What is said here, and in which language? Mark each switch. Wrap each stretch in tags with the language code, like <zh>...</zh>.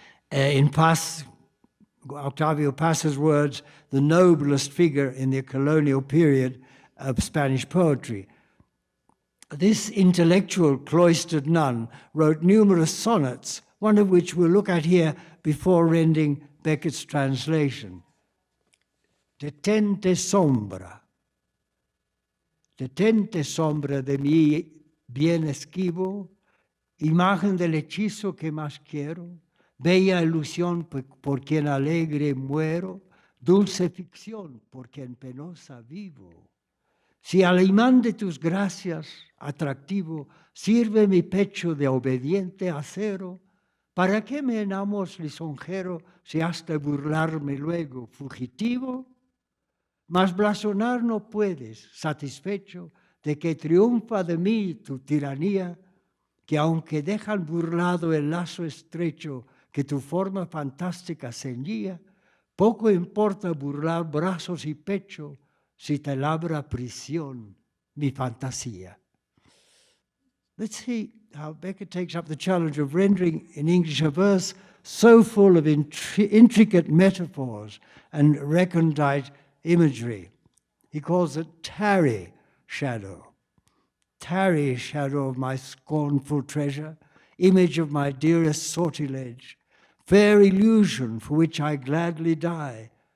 <en>In Paz, Octavio Paz's words, the noblest figure in the colonial period of Spanish poetry. This intellectual cloistered nun wrote numerous sonnets, one of which we'll look at here before rendering Beckett's translation.</en> <es>Detente sombra de mi bien esquivo, imagen del hechizo que más quiero, bella ilusión por quien alegre muero, dulce ficción por quien penosa vivo. Si al imán de tus gracias, atractivo, sirve mi pecho de obediente acero, ¿para qué me enamos lisonjero si hasta burlarme luego fugitivo? Mas blasonar no puedes, satisfecho de que triunfa de mí tu tiranía, que aunque dejan burlado el lazo estrecho que tu forma fantástica ceñía, poco importa burlar brazos y pecho si te labra prisión mi fantasía.</es> <en>Let's see how Beckett takes up the challenge of rendering in English a verse so full of intricate metaphors and recondite imagery. He calls it tarry shadow of my scornful treasure, image of my dearest sortilege, fair illusion for which I gladly die,</en>